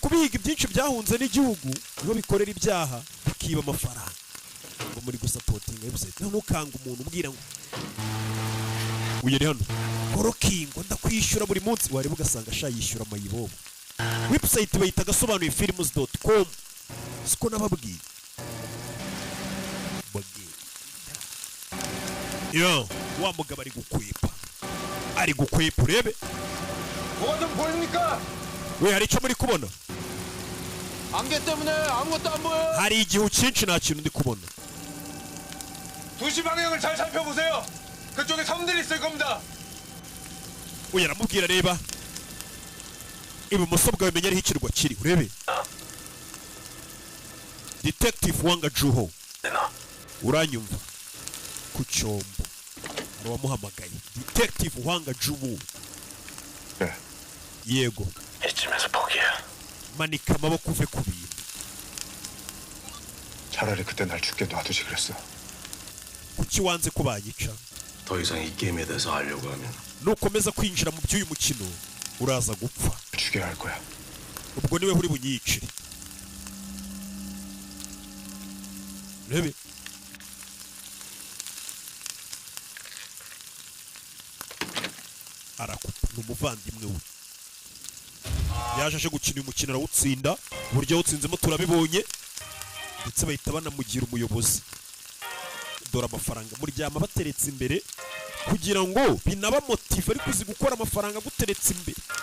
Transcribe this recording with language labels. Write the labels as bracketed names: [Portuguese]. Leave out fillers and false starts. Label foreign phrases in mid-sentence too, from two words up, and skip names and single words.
[Kinyarwanda] kubiga byinshi byahunze n'igihugu nibo bikorera ibyaha bakiba amafaranga ngo muri gusapotinga website ntukanga umuntu ubwira ngo uyeri hano korokingo ndakwishyura buri munsi wareba ugasanga sha yishyura amayibobo website bayita gasobanuyefilms.com siko nababwiye yo wa mugabo ari gukwepa urebe [Korean] 뭐가 좀 보입니까? [Kinyarwanda] we hari icyo muri kubona [Korean] 안개 때문에 아무것도 안 보여요. [Kinyarwanda] hari igihu cyinshi nta kintu ndi kubona [Korean] 2시 방향을 잘 살펴보세요. 그쪽에 섬들이 있을 겁니다. [Kinyarwanda] we aramubwira reba ibumoso bwawe menya ariho ikirwa kiri urebe Detective Wanga Juho uranyumva ku cyombo wamuhamagaye Detective Wanga Juho [Korean] 네. [Kinyarwanda] yego [Korean] 이쯤에서 포기해. [Kinyarwanda] manika amaboko uve ku bintu [Korean] 차라리 그때 날 죽게 놔두지 그랬어. [Kinyarwanda] kuki wanze ko banyica [Korean] 더 이상 이 게임에 대해서 알려고 하면 [Kinyarwanda] nukomeza kwinjira mu by'uyu mukino uraza gupfa [Korean] 죽여야 할 거야. [Kinyarwanda] ubwo niwe uri bunyicire rebe arakupa ni umuvandimwe we yaje aje gukina uyu mukino arawutsinda uburyo yawutsinzemo turabibonye ndetse bahita banamugira umuyobozi dore amafaranga muryama bateretse imbere kugira ngo binaba motive ariko uzi gukora amafaranga guteretse imbere